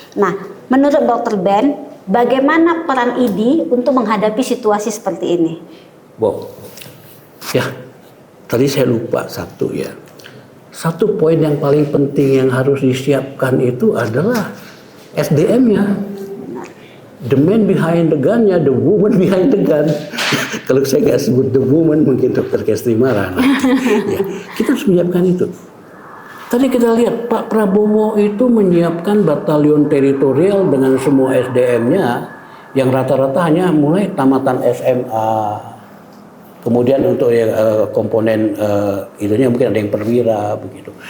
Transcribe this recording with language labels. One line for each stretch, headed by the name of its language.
Indonesian: Nah, menurut Dr. Ben, bagaimana peran ID untuk menghadapi situasi seperti ini? Ya, tadi saya lupa satu ya. Satu poin yang paling penting yang harus disiapkan itu adalah SDM-nya.
English: The man behind the gun-nya, the woman behind the gun.
Indonesian: Kalau saya nggak sebut the woman, mungkin Dr. Kestri marah. Ya, kita harus menyiapkan itu. Tadi kita lihat Pak Prabowo itu menyiapkan batalion teritorial dengan semua SDM-nya yang rata-rata hanya mulai tamatan SMA. Kemudian untuk komponen itunya mungkin ada yang perwira begitu.